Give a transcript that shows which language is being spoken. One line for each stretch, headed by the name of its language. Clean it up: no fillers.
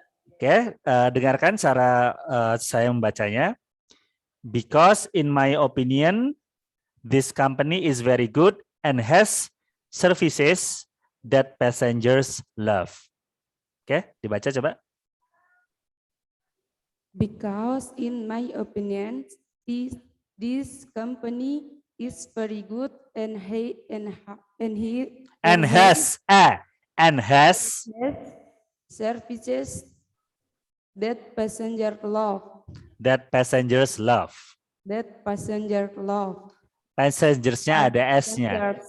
Indonesian: Oke, dengarkan cara saya membacanya.
English: Because in my opinion this company is very good and has services that passengers love.
Indonesian: Oke, dibaca coba.
English: Because in my opinion, this company is very good and has services that passengers love. That passenger love.
Indonesian: Passengersnya ada S-nya.